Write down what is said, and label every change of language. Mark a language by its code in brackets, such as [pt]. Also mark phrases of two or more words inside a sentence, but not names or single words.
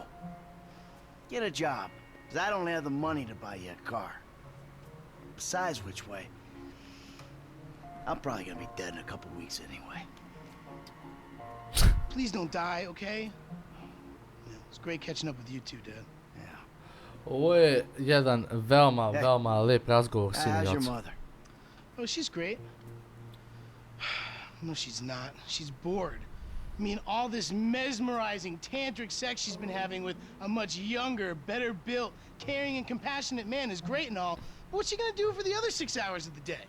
[en] Get a job, because I don't have the money to buy you a car. Besides which way, I'm probably gonna be dead in a couple weeks anyway. Please don't die, okay? Yeah, it's great catching up with you too, Dad. Yeah. [sr] Ovo je jedan veoma lep razgovor s [en] How's your [sr] ocem. [en] mother? Oh, she's great. No, she's not. She's bored. I mean, all this mesmerizing tantric sex she's been having with a much younger, better built, caring and compassionate man is great and all, but what's she gonna do for the other 6 hours of the day?